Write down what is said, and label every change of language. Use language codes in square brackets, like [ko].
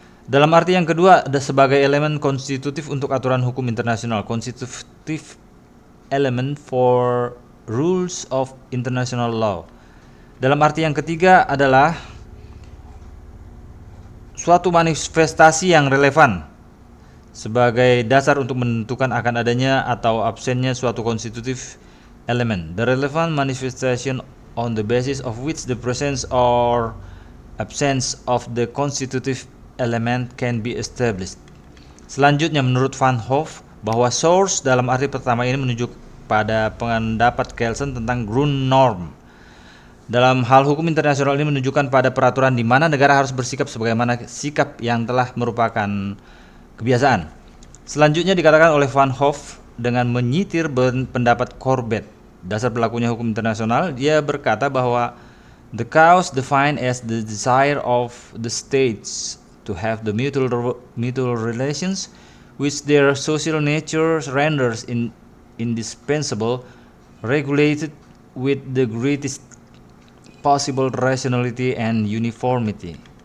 [id] Dalam arti yang kedua, ada sebagai elemen konstitutif untuk aturan hukum internasional, [en] constitutive element for rules of international law. [id] Dalam arti yang ketiga adalah suatu manifestasi yang relevan sebagai dasar untuk menentukan akan adanya atau absennya suatu constitutive element. [en] The relevant manifestation on the basis of which the presence or absence of the constitutive element can be established. [id] Selanjutnya, menurut Van Hoff, bahwa source dalam arti pertama ini menunjuk pada pendapat Kelsen tentang Grundnorm. Dalam hal hukum internasional ini menunjukkan pada peraturan di mana negara harus bersikap sebagaimana sikap yang telah merupakan kebiasaan. Selanjutnya dikatakan oleh Van Hoff dengan menyitir pendapat Corbett dasar berlakunya hukum internasional. Dia berkata bahwa [en] the cause defined as the desire of the states to have the mutual relations which their social nature renders indispensable, regulated with the greatest possible rationality and uniformity.